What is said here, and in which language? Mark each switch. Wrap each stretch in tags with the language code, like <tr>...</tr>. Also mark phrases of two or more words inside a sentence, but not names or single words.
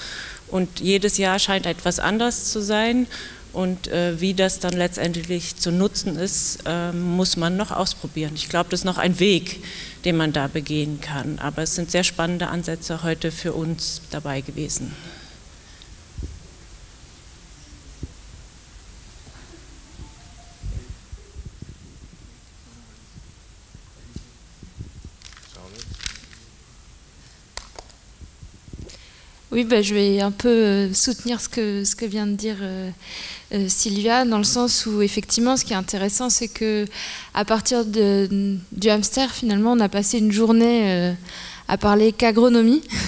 <de>Und jedes Jahr scheint etwas anders zu sein. Und wie das dann letztendlich zu nutzen ist, muss man noch ausprobieren. Ich glaube, das ist noch ein Weg, den man da begehen kann. Aber es sind sehr spannende Ansätze heute für uns dabei gewesen.</de> <fr>Oui, je vais un peu soutenir ce que vient de dire Sylvia, dans le sens où effectivement ce qui est intéressant, c'est que à partir du hamster, finalement, on a passé une journée à parler qu'agronomie</fr>